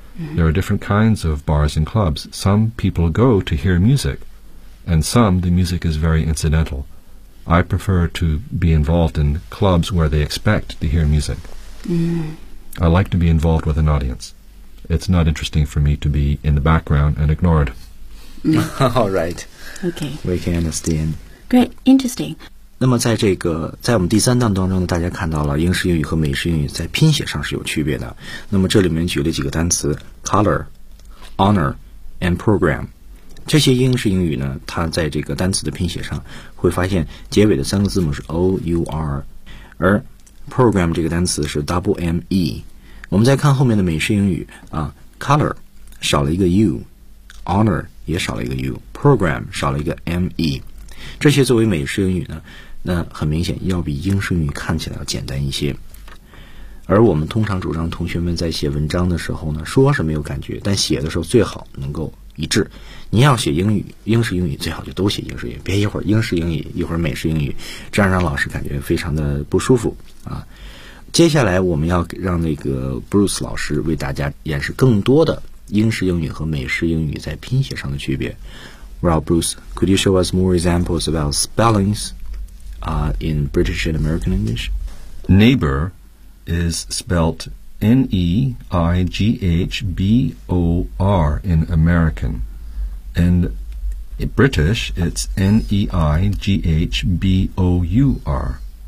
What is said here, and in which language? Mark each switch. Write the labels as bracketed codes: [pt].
[en] There are different kinds of bars and clubs. Some people go to hear music, and some the music is very incidental. I prefer to be involved in clubs where they expect to hear music. I like to be involved with an audience. It's not interesting for me to be in the background and ignored. All right. Okay. We can understand. Great. Interesting. [zh] 那么在这个在我们第三档当中呢，大家看到了英式英语和美式英语在拼写上是有区别的。那么这里面举了几个单词 ：color、honor、and program。这些英式英语呢，它在这个单词的拼写上会发现结尾的三个字母是 O U R， 而 program 这个单词是 W M E。我们再看后面的美式英语啊 ，color 少了一个 u，honor 也少了一个 u，program 少了一个 me， 这些作为美式英语呢，那很明显要比英式英语看起来要简单一些。而我们通常主张同学们在写文章的时候呢，说是没有感觉，但写的时候最好能够一致。你要写英语，英式英语最好就都写英式英语，别一会儿英式英语，一会儿美式英语，这样让老师感觉非常的不舒服啊。接下来我们要让那个 Bruce 老师为大家演示更多的英式英语和美式英语在拼写上的区别。 [en] Well, Bruce, could you show us more examples about spellings, in British and American English? Neighbor is spelt N-E-I-G-H-B-O-R in American. And in British, it's N-E-I-G-H-B-O-U-R.